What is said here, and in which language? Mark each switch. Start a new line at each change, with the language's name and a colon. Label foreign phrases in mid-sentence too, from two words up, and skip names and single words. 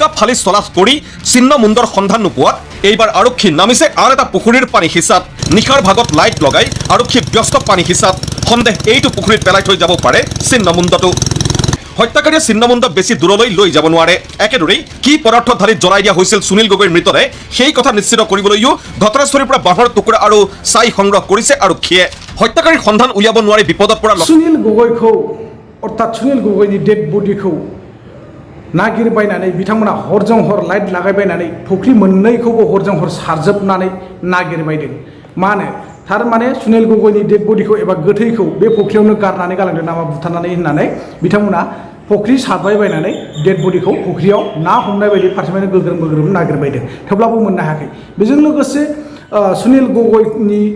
Assamese: ফালি চলাচ কৰি ছিন্নমুণ্ডৰ সন্ধান নোপোৱাত এইবাৰ আৰক্ষী নামিছে আন এটা পুখুৰীৰ পানী সিঁচাত নিশাৰ ভাগত লাইট লগাই আৰক্ষী ব্যস্ত পানী সিঁচাত সন্দেহ এইটো পুখুৰীত পেলাই থৈ যাব পাৰে ছিন্নমুণ্ডটো হত্যাকাৰীয়ে ছিন্নমুণ্ড বেছি দূৰলৈ লৈ যাব নোৱাৰে একেদৰেই কি পদাৰ্থ ঢালি জ্বলাই দিয়া হৈছিল সুনীল গগৈৰ মৃতদেহ সেই কথা নিশ্চিত কৰিবলৈও ঘটনাস্থলীৰ পৰা বাঁহৰ টুকুৰা আৰু ছাই সংগ্ৰহ কৰিছে আৰক্ষীয়ে হত্যাকাৰীৰ সন্ধান উলিয়াব নোৱাৰি বিপদত পৰা
Bodo: सुनील गगैखौ अर्थात सुनील गगैनि
English: dead bodikhou
Bodo: नागिरबायनानै बिथांमोना हरजों हर लाइट लागायबायनानै फुख्रि मोननैखौबो हरजों हर सारजोबनानै नागिरबायदों मानो थारमाने सुनील गगैनि
English: dead bodikhou
Bodo: एबा गोथैखौ बे फुख्रियावनो गारनानै गालांदों नामा बुथारनानै होननानै बिथांमोना फुख्रि सारबायबायनानै
English: dead bodikhou
Bodo: फुख्रियाव ना हमनाय बायदि फारसेनिफ्राय गोग्रोम नागिरबायदों थेवब्लाबो मोननो हायाखै बेजों लोगोसे सुनील गगैनि